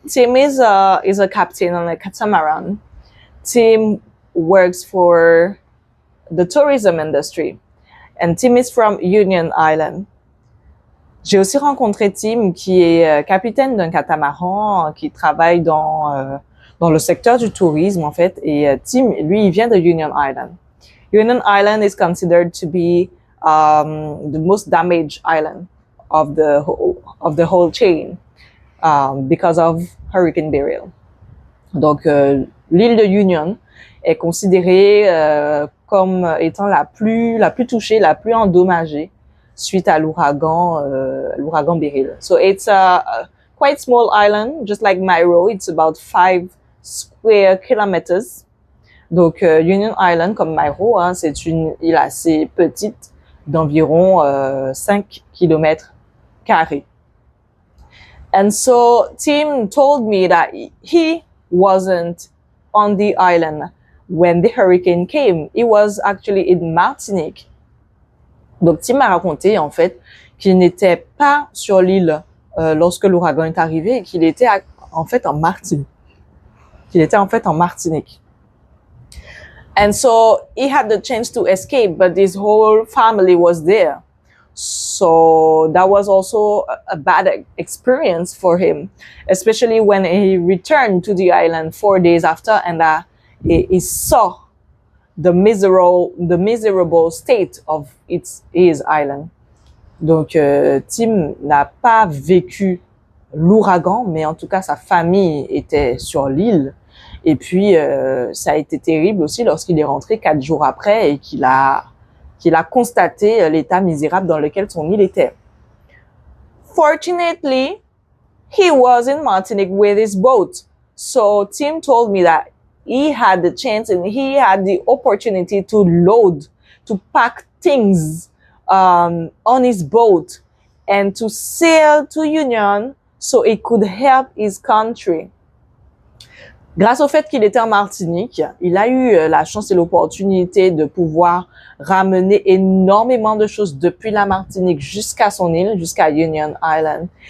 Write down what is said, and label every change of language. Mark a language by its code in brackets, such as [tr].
[en] Tim is a captain on a catamaran. Tim works for the tourism industry. And Tim is from Union Island. [fr] J'ai aussi rencontré Tim, qui est capitaine d'un catamaran, qui travaille dans le secteur du tourisme, en fait. Et Tim, lui, il vient de Union Island. [en] Union Island is considered to be the most damaged island of the whole chain because of Hurricane Beryl. [fr] Donc, l'île de Union est considérée comme étant la plus touchée, la plus endommagée suite à l'ouragan Béryl. [en] So it's a quite small island, just like Mayreau. It's about 5 square kilometers. [fr] Donc Union Island, comme Mayreau, hein, c'est une île assez petite d'environ 5 kilomètres carrés. [en] And so Tim told me that he wasn't on the island when the hurricane came. He was actually in Martinique. [fr] Donc Tim m'a raconté en fait qu'il n'était pas sur l'île lorsque l'ouragan est arrivé et qu'il était en fait en Martinique. Qu'il était en fait en Martinique. [en] And so he had the chance to escape, but his whole family was there. So that was also a bad experience for him, especially when he returned to the island 4 days after and he saw the miserable state of his island. [fr] Donc, Tim n'a pas vécu l'ouragan, mais en tout cas, sa famille était sur l'île. Et puis, ça a été terrible aussi lorsqu'il est rentré 4 jours après et qu'il a constaté l'état misérable dans lequel son île était. [en] Fortunately, he was in Martinique with his boat. So Tim told me that he had the chance and he had the opportunity to load, to pack things on his boat and to sail to Union so he could help his country. [fr] Grâce au fait qu'il était en Martinique, il a eu la chance et l'opportunité de pouvoir ramener énormément de choses depuis la Martinique jusqu'à son île, jusqu'à Union Island.